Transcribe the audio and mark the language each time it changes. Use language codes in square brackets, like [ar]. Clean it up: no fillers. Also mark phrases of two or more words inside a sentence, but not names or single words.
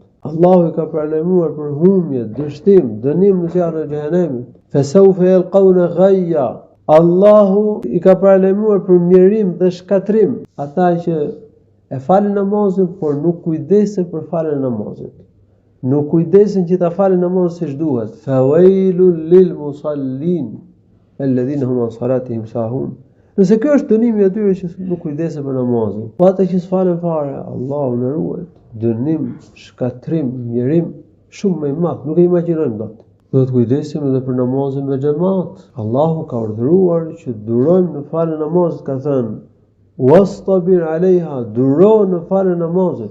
[sq] Allahu i ka paralajmëruar për humje, dështim, dënim në zjarrin e xhenemit. [ar] فسوف يلقون غيا. [sq] Allahu i ka paralajmëruar për mjerim dhe shkatrim ata që e falin namazin, por nuk kujdesen për faljen e namazit. Nuk kujdesen që ta falin namazin siç duhet. [ar] فويل للمصلين الذين هم عن صلاتهم ساهون. [sq] Nëse kjo është dënimi i atyre që nuk kujdesen për namazin, po ata që s'falen fare, Allahu na ruaj. Dënim, shkatrim, mjerim shumë më i madh, nuk e imagjinojmë dot. Do të kujdesim edhe për namazin me xhamat. Allahu ka urdhëruar që durojmë në faljen e namazit, ka thënë: [ar] "واصطبر عليها", [sq] duro në faljen e namazit.